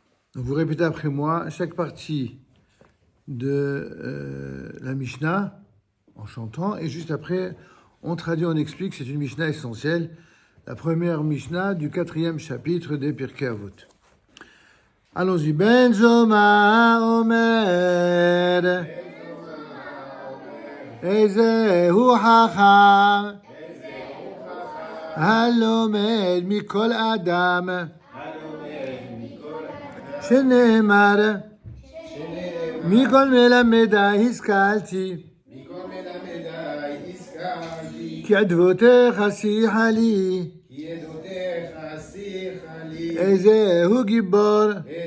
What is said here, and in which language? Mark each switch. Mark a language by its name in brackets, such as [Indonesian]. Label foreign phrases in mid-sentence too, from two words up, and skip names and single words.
[French] Donc vous répétez après moi chaque partie de la Mishnah en chantant, et juste après, on traduit, on explique, c'est une Mishnah essentielle, la première Mishnah du 4e chapitre des Pirkei Avot. Allons-y. [Hebrew] בן זומא אומר איזהו חכם הלומד מכל אדם שנאמר מכל מלמדי השכלתי כי עדותיך שיחה לי איזהו גבור